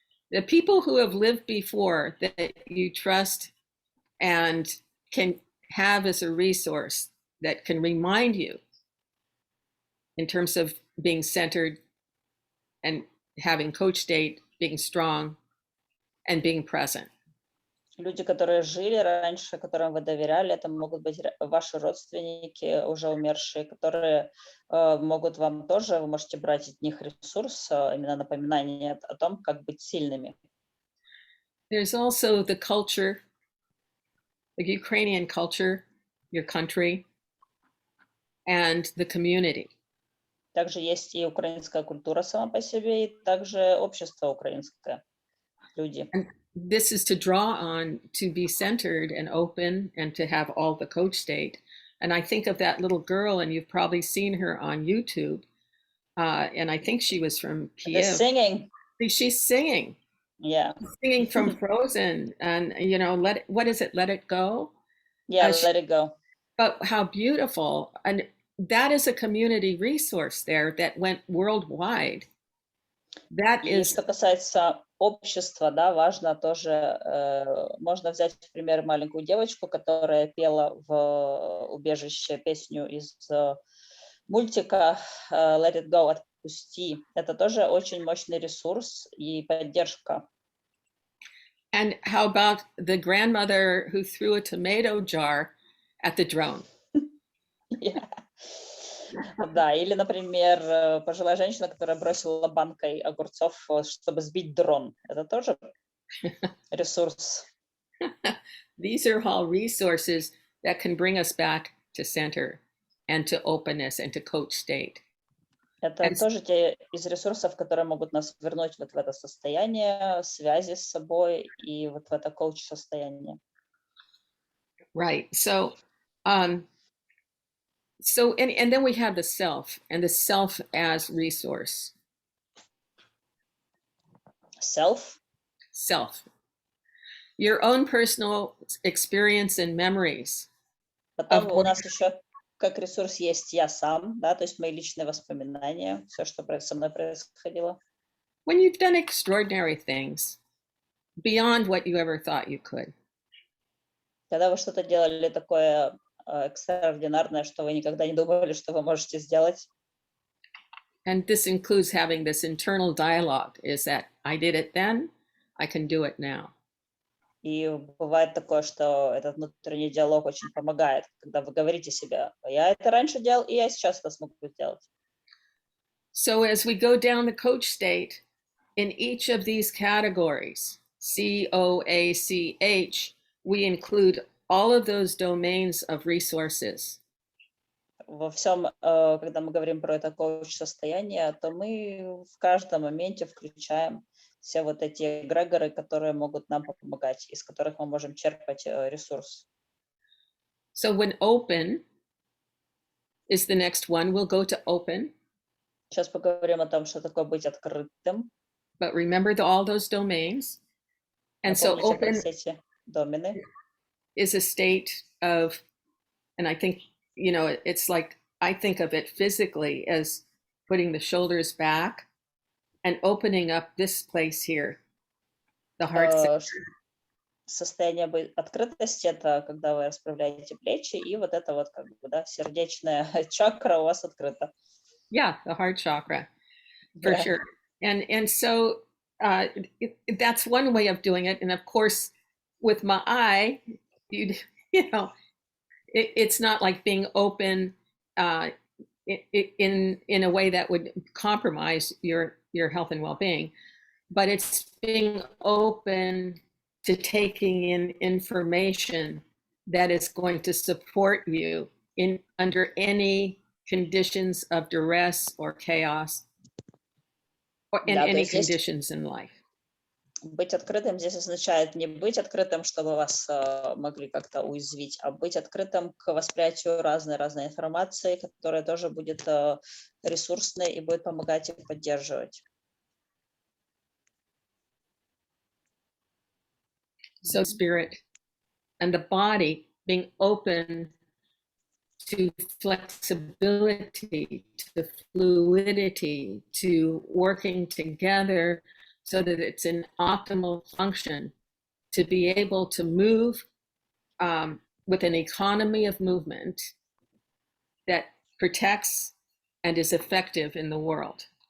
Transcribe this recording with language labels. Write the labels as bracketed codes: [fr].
[en] The people who have lived before that you trust and can have as a resource that can remind you in terms of being centered and having coach state, being strong, and being present. [ru] Люди, которые жили раньше, которым вы доверяли, это могут быть ваши родственники, уже умершие, которые могут вам тоже, вы можете брать от них ресурс, именно напоминание о том, как быть сильными. [en] There's also the culture, the Ukrainian culture, your country, and the community. [ru] Также есть и украинская культура сама по себе, и также общество украинское, люди. [en] And this is to draw on, to be centered and open and to have all the coach state. And I think of that little girl, and you've probably seen her on YouTube. And I think she was from Kiev. The singing. She's singing. Yeah. Singing from Frozen. And, what is it? Let It Go? Yeah, Let It Go. But how beautiful. And that is a community resource there that went worldwide. That is... [ru] Что касается общества, да, важно тоже, можно взять, например, маленькую девочку, которая пела в убежище песню из мультика Let It Go, отпусти. Это тоже очень мощный ресурс и поддержка. [en] And how about the grandmother who threw a tomato jar at the drone? Yeah. [ru] Да, или, например, пожилая женщина, которая бросила банкой огурцов, чтобы сбить дрон. Это тоже ресурс. [en] These are all resources that can bring us back to center and to openness and to coach state. [ru] Это тоже те из ресурсов, которые могут нас вернуть вот в это состояние связи с собой и вот в это коуч-состояние. [en] Right. So, and then we have the self, and the self as resource. Self? Self. Your own personal experience and memories. [ru] Потом у нас еще как ресурс есть я сам, да, то есть мои личные воспоминания, все, что со мной происходило. [en] When you've done extraordinary things beyond what you ever thought you could. [ru] Когда вы что-то делали такое экстраординарное, что вы никогда не думали, что вы можете сделать. [en] And this includes having this internal dialogue, is that I did it then, I can do it now. [ru] И бывает такое, что этот внутренний диалог очень помогает, когда вы говорите себе, я это раньше делал, и я сейчас это смогу сделать. [en] So as we go down the coach state, in each of these categories, COACH, we include all of those domains of resources. [ru] Во всем, когда мы говорим про это коуч-состояние, то мы в каждом моменте включаем все вот эти эгрегоры, которые могут нам помогать, из которых мы можем черпать ресурс. [en] So when open is the next one, we'll go to open. [ru] Сейчас поговорим о том, что такое быть открытым. [en] But remember all those domains. And so [ru] Напомните про [en] open [ru] все эти домены. [en] is a state of, and I think, you know, it's like, I think of it physically as putting the shoulders back and opening up this place here, the heart center. [ru] Состояние открытости — это когда вы расправляете плечи, и вот это вот как бы, да, сердечная чакра у вас открыта. [en] Yeah, the heart chakra, for Yeah. sure. And so that's one way of doing it. And of course, with my eye, you know, it's not like being open in a way that would compromise your health and well-being, but it's being open to taking in information that is going to support you in under any conditions of duress or chaos or in [ru] Да, то [en] any [ru] есть здесь [en] conditions in life. [ru] быть открытым здесь означает не быть открытым, чтобы вас могли как-то уязвить, а быть открытым к восприятию разной информации, которая тоже будет ресурсной и будет помогать и поддерживать. [en] So spirit and the body being open to flexibility, to fluidity, to working together so that it's an optimal function, to be able to move with an economy of movement that protects and is effective in the world.